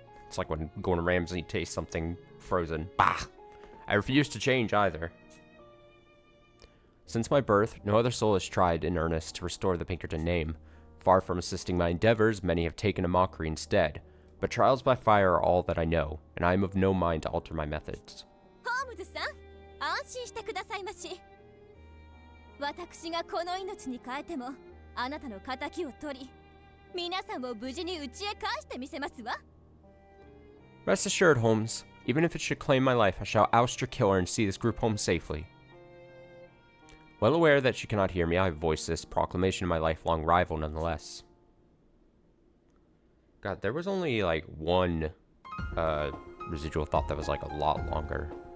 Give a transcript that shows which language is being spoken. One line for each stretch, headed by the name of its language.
English: It's like when Gordon Ramsay tastes something frozen. Bah! I refuse to change either. Since my birth, no other soul has tried in earnest to restore the Pinkerton name. Far from assisting my endeavors, many have taken a mockery instead. But trials by fire are all that I know, and I am of no mind to alter my methods.
Japanese: Holmes-san, 安心してくださいまし。私がこの命に変えても、あなたの仇を取り、皆さんを無事に家へ返してみせますわ。
English: Rest assured, Holmes. Even if it should claim my life, I shall oust your killer and see this group home safely. Well aware that she cannot hear me, I have voiced this proclamation to my lifelong rival nonetheless. God, there was only like one residual thought that was like a lot longer.